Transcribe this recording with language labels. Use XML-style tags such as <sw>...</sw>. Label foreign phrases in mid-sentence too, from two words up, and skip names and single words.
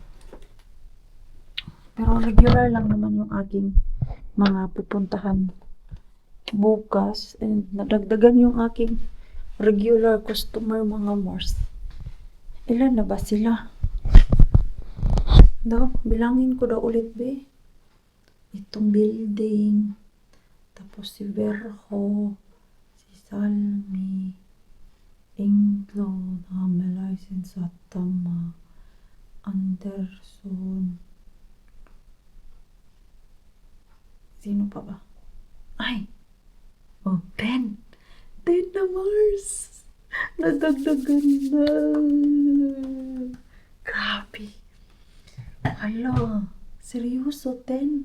<tl>Pero regular lang naman yung aking mga pupuntahan bukas. And nadagdagan yung aking regular customer, mga Mars. Ilan na ba sila? Bilangin ko daw ulit, be. Itong building. Tapos si Verho. Si Salmi. Englo. Hamelisen Satama. Anderson. Sino pa ba? Ay! Oh, 10 na, Mars! Nadagdagan na! Grabe! Hala! Seryoso, 10?</tl>